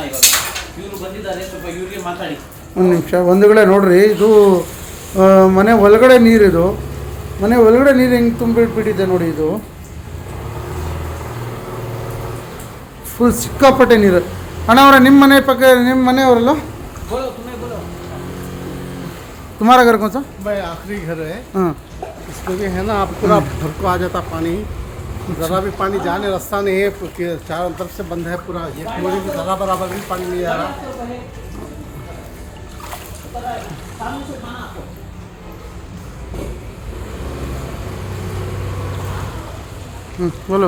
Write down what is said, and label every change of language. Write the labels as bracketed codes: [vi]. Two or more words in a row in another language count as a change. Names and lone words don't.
[kn] ಇವಾಗ ಇವರು ಬಂದಿದ್ದಾರೆ, ಸ್ವಲ್ಪ ಇವ್ರಿಗೆ ಮಾತಾಡಿ. ಒಂದು ನಿಮಿಷ. ಒಂದು ಕಡೆ ನೋಡ್ರಿ, ಇದು ಮನೆ ಒಳಗಡೆ ನೀರಿದು. ಮನೆ ಒಳಗಡೆ ನೀರು ಹೆಂಗೆ ತುಂಬಿಟ್ಬಿಟ್ಟಿದೆ ನೋಡಿ. ಇದು ಫುಲ್ ಸಿಕ್ಕಾಪಟ್ಟೆ ನೀರು. ಅಣ್ಣವರ ನಿಮ್ಮ ಮನೆ ಪಕ್ಕ, ನಿಮ್ಮ ಮನೆಯವರಲ್ಲ? [hi] तुम्हारा घर कौन सा? भाई आखिरी घर है। हाँ, इसमें भी है ना, आप पूरा घर को आ जाता पानी। ज़रा भी पानी जाने रास्ता नहीं है, चारों तरफ से बंद है पूरा। एक मोरी में ज़रा बराबर भी पानी नहीं आ रहा। बोलो।